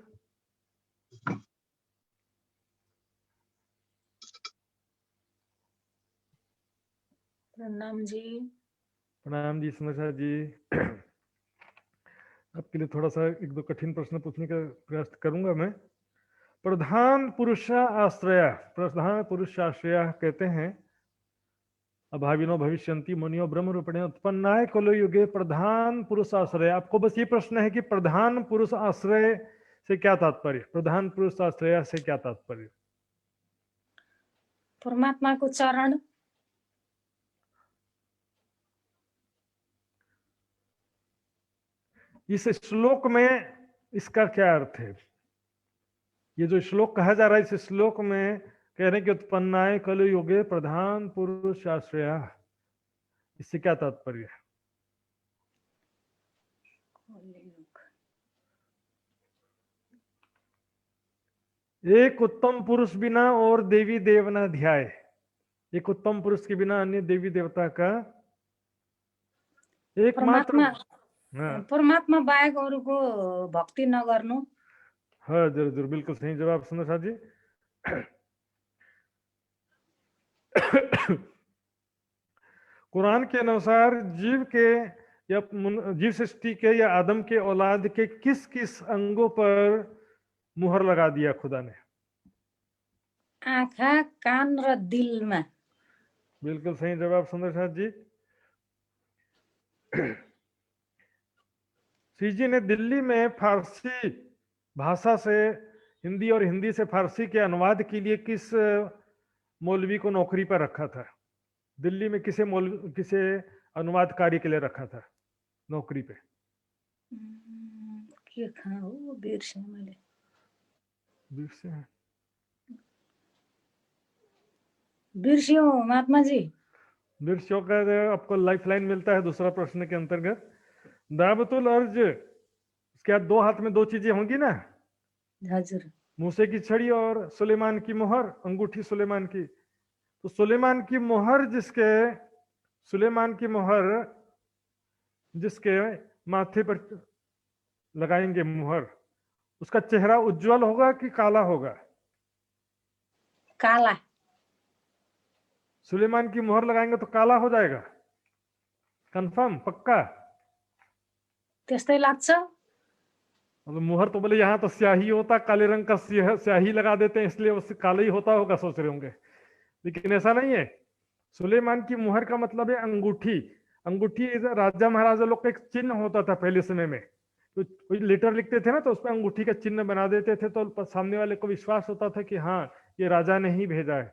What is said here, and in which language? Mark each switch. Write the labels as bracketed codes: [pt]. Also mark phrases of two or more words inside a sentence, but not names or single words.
[hi] प्रणाम जी। प्रणाम जी सुंदर साहब जी। आपके लिए थोड़ा सा 1-2 कठिन प्रश्न पूछने का प्रयास करूंगा मैं। [sa] प्रधान पुरुष आश्रय, प्रधान पुरुष आश्रय [hi] कहते हैं [sa] अभाविनो भविष्यन्ति मुनियो ब्रह्म रूपिणे उत्पन्नाय कलो युगे प्रधान पुरुष आश्रय। [hi] आपको बस ये प्रश्न है कि [sa] प्रधान पुरुष आश्रय [hi] से क्या तात्पर्य? [sa] प्रधान पुरुष आश्रय [hi] से क्या तात्पर्य? परमात्मा को चरण। इस श्लोक में इसका क्या अर्थ है? ये जो श्लोक कहा जा रहा है, इस श्लोक में कह रहे हैं कि [sa] उत्पन्नाय कलो युगे प्रधान पुरुष आश्रय, [hi] इससे क्या तात्पर्य है? एक उत्तम पुरुष बिना और देवी देवना ध्याय, एक उत्तम पुरुष के बिना अन्य देवी देवता का एकमात्र। [ne] परमात्मा परमात्मा बाहेक अरूको भक्ति नगर्नु। [hi] हाँ जरूर जरूर, बिल्कुल सही जवाब सुंदर साहब जी। कुरान के अनुसार जीव के या जीव सृष्टि के या आदम के औलाद के किस किस अंगों पर मुहर लगा दिया खुदा ने? [ne] आँखा, कान र दिलमा। [hi] बिल्कुल सही जवाब सुंदर साहब जी। सीजी ने दिल्ली में फारसी भाषा से हिंदी और हिंदी से फारसी के अनुवाद के लिए किस मौलवी को नौकरी पर रखा था? दिल्ली में किसे अनुवाद कार्य के लिए रखा था नौकरी पे? [ne] के कहाँ हो, बिर्सेँ मैले। बिर्स्यो महात्मा जी। [hi] बिरसियों का आपको [en] life line [hi] मिलता है दूसरा प्रश्न के अंतर्गत। दावतुल अर्ज, उसके बाद 2 हाथ में 2 चीजें होंगी ना, हजुर। मूसे की छड़ी और सुलेमान की मोहर, अंगूठी सुलेमान की। तो सुलेमान की मोहर जिसके माथे पर लगाएंगे मुहर, उसका चेहरा उज्जवल होगा कि काला होगा? काला। सुलेमान की मोहर लगाएंगे तो काला हो जाएगा, कंफर्म, पक्का? [ne] त्यस्तै लाग्छ। [hi] अब मुहर तो बोले यहाँ तो स्याही होता, काले रंग का स्याही लगा देते हैं इसलिए उससे काला ही होता होगा, सोच रहे होंगे, लेकिन ऐसा नहीं है। सुलेमान की मुहर का मतलब है अंगूठी। अंगूठी राजा महाराजा लोग का एक चिन्ह होता था पहले समय में तो कोई लेटर लिखते थे ना तो उस पर अंगूठी का चिन्ह बना देते थे, तो सामने वाले को विश्वास होता था कि हाँ ये राजा ने ही भेजा है।